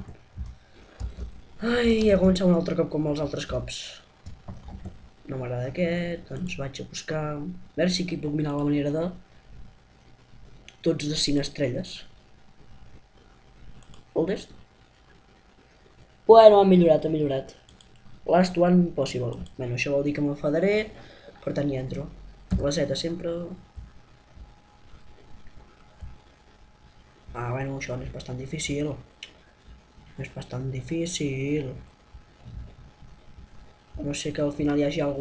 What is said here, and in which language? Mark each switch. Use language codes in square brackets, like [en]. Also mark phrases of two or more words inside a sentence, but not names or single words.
[ca] Ai, ja comença un altre cop com els altres cops. No m'agrada aquest, doncs vaig a buscar... A veure si aquí puc mirar la manera de... tots de 5 estrelles. El test? Bueno, ha millorat. [en] Last one possible. [ca] Bueno, això vol dir que m'enfadaré, per tant hi entro. La Z sempre... Ah, bueno, això no és bastant difícil. És bastant difícil. [es] A no ser que [ca] al final hi hagi algú...